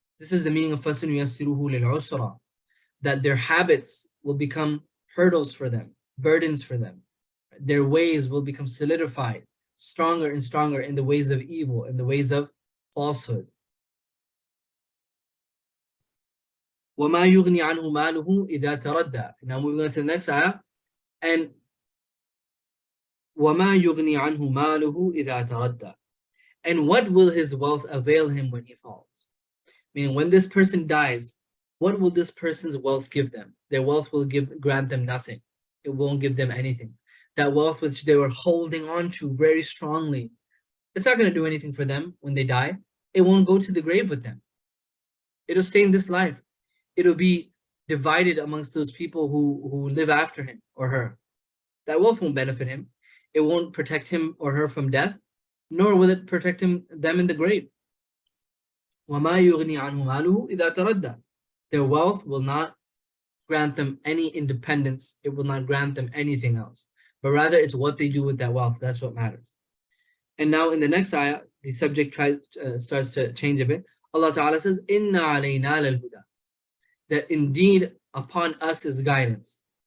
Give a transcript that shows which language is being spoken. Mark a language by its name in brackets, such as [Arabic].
[English] This is the meaning of [Arabic] فَسَنُيَسِّرُهُ لِلْعُسْرَى, [English] that their habits will become hurdles for them, burdens for them. Their ways will become solidified, stronger and stronger in the ways of evil, in the ways of falsehood. [Arabic] وَمَا يُغْنِي عَنْهُ مَالُهُ إِذَا تَرَدَّى. [English] Now moving on to the next ayah. And [Arabic] وَمَا يُغْنِي عَنْهُ مَالُهُ إِذَا تَرَدَّى. [English] And what will his wealth avail him when he falls? Meaning, when this person dies, what will this person's wealth give them? Their wealth will grant them nothing. It won't give them anything. That wealth which they were holding on to very strongly, it's not going to do anything for them when they die. It won't go to the grave with them. It'll stay in this life. It'll be divided amongst those people who live after him or her. That wealth won't benefit him. It won't protect him or her from death, nor will it protect them in the grave. [Arabic] وَمَا يُغْنِي عَنْهُ مَالُهُ إِذَا تَرَدَّى. [English] Their wealth will not grant them any independence. It will not grant them anything else. But rather, it's what they do with that wealth. That's what matters. And now in the next ayah, the subject starts to change a bit. Allah Ta'ala says, [Arabic] Inna alayna lal-huda. [English] That indeed upon us is guidance.